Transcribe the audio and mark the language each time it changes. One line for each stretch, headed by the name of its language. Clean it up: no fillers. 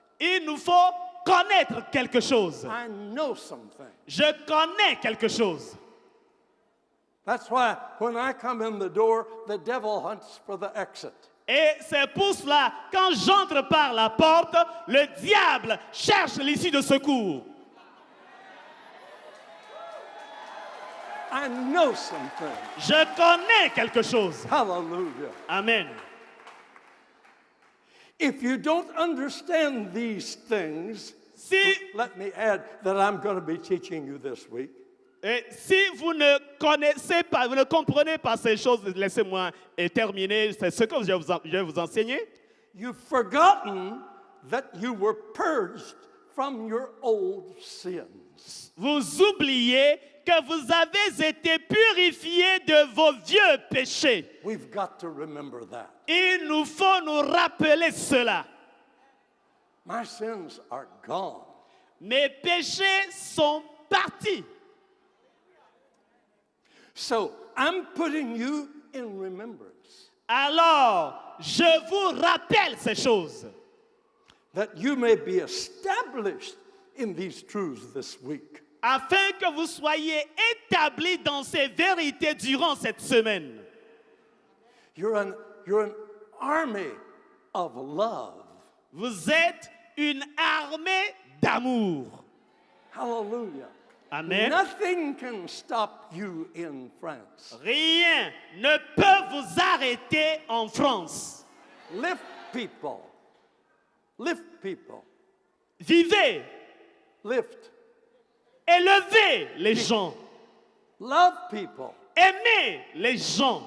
French: Il nous faut connaître quelque chose.
English: I know something.
French: Je connais quelque chose.
English: That's why when I come in the door, the devil hunts for the exit.
French: Et c'est pour cela, quand j'entre par la porte, le diable cherche l'issue de secours.
English: I know something.
French: Je connais quelque chose.
English: Hallelujah.
French: Amen.
English: If you don't understand these things,
French: Si,
English: let me add that I'm going to be teaching you this week.
French: et si vous ne connaissez pas, vous ne comprenez pas ces choses, laissez-moi terminer. C'est ce que je vais vous enseigner.
English: You've forgotten that you were purged from your old sins.
French: Vous oubliez que vous avez été purifiés de vos vieux péchés.
English: We've got to remember that.
French: Il nous faut nous rappeler cela.
English: My sins are gone.
French: Mes péchés sont partis.
English: So I'm putting you in remembrance
French: Alors, je vous rappelle ces choses,
English: that you may be established in these truths this week.
French: afin que vous soyez établis dans ces vérités durant cette semaine.
English: You're an army of love.
French: Vous êtes une armée d'amour.
English: Hallelujah.
French: Amen.
English: Nothing can stop you in France.
French: Rien ne peut vous arrêter en France.
English: Lift people. Lift people.
French: Vivez,
English: Lift.
French: élevez les gens,
English: Love people.
French: aimez les gens,